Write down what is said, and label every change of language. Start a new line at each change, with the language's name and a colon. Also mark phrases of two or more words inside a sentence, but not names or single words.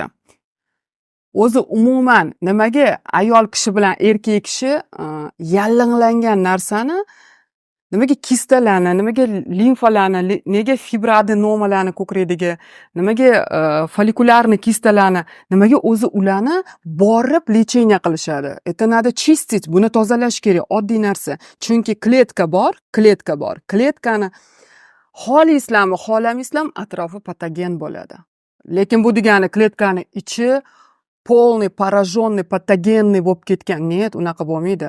Uzbek: O'zi umuman nimaga ayol kishi bilan erkak kishi yallig'langan narsani, nimaga kistalarni, nimaga limfalarni, nega fibroadenomalarni ko'kragiga, nimaga folikularni kistalarni, nimaga o'zi ularni borib lecheniya qilishadi.
Russian: Это надо чистить,
Uzbek: buni tozalash kerak, oddiy narsa. Chunki kletka bor. Kletkani xohlaysizlarmi, xohlamaysizlarmi atrofi patogen bo'ladi. Lekin bu degani kletkani ichi
Russian: полный, пораженный, патогенный
Uzbek: bo'lib ketgan. Net, unaqa bo'lmaydi.